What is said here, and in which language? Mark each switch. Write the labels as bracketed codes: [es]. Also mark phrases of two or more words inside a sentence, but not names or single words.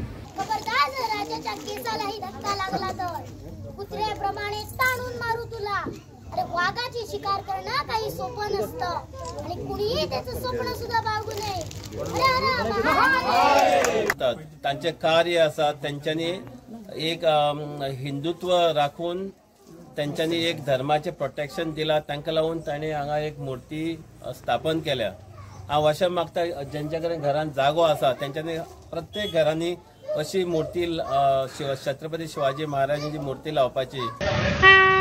[mr] राजाच्या केसालाही धक्का लागला तर कुत्र्याप्रमाणे ताणून मारू तुला। अरे वाघाची शिकार करणं काही सोपं नसतं आणि कुणीही त्याचं स्वप्न सुद्धा बाळगू नये। [kok] त्यांचे कार्य असा, त्यांच्यानी एक हिंदुत्व राखून त्यांच्यानी एक धर्माचे प्रोटेक्शन दिला, तांकां लागून ताणें हांगा एक मूर्ती स्थापन केल्या। हांव अशें मागता ज्यांच्या कडेन घरान जागो आसा त्यांच्यानी प्रत्येक घरांनी अशी मूर्ती छत्रपती शिवाजी महाराजांची मूर्ती लावपाची।